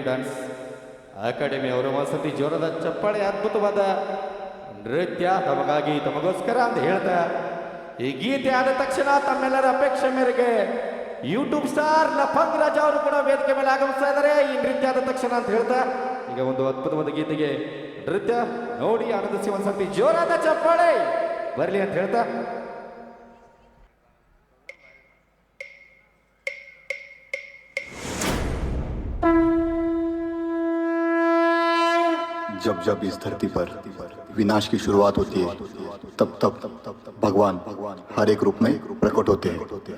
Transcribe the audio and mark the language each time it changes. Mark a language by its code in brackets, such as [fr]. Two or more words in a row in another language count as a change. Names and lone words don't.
[kn] ಡ್ಯಾನ್ಸ್ ಅಕಾಡೆಮಿ ಅವರ ಒಂದ್ಸತಿ ಜೋರದ ಚಪ್ಪಾಳೆ ಅದ್ಭುತವಾದ ನೃತ್ಯ ತಮಗಾಗಿ ತಮಗೋಸ್ಕರ ಅಂತ ಹೇಳ್ತಾ ಈ ಗೀತೆ ಆದ ತಕ್ಷಣ ತಮ್ಮೆಲ್ಲರ ಅಪೇಕ್ಷೆ ಮೇರೆಗೆ [en] YouTube star [kn] ಲಫಂಗ್ ರಾಜ ಅವರು ಕೂಡ ವೇದಿಕೆ ಮೇಲೆ ಆಗಮಿಸ್ತಾ ಇದ್ದಾರೆ ಈ ನೃತ್ಯ ಆದ ತಕ್ಷಣ ಅಂತ ಹೇಳ್ತಾ ಈಗ ಒಂದು ಅದ್ಭುತವಾದ ಗೀತೆಗೆ ನೃತ್ಯ ನೋಡಿ ಆನಂದಿಸಿ ಒಂದ್ಸತಿ ಜೋರಾದ ಚಪ್ಪಾಳೆ ಬರಲಿ ಅಂತ ಹೇಳ್ತಾ [hi] जब जब इस धरती पर विनाश की शुरुआत होती है तब तब भगवान हर एक रूप में प्रकट होते हैं.